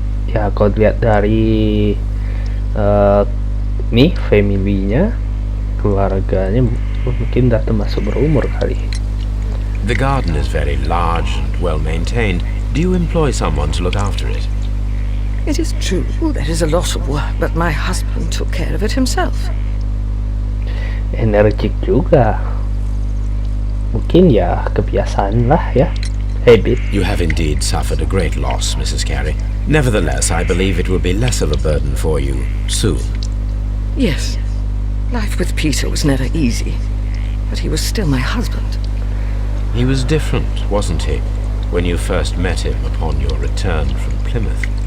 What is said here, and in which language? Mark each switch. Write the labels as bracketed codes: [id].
[id] Ya, kalau dilihat dari nih familynya, keluarganya mungkin udah termasuk berumur kali. [en] The garden is very large and well maintained. Do you employ someone to look after it? It is true, there is a lot of work, but my husband took care of it himself. [id] Energik juga. Mungkin ya kebiasaan lah ya. [en] Habit. You have indeed suffered a great loss, Mrs. Carey. Nevertheless, I believe it will be less of a burden for you soon. Yes, life with Peter was never easy, but he was still my husband. He was different, wasn't he, when you first met him upon your return from Plymouth?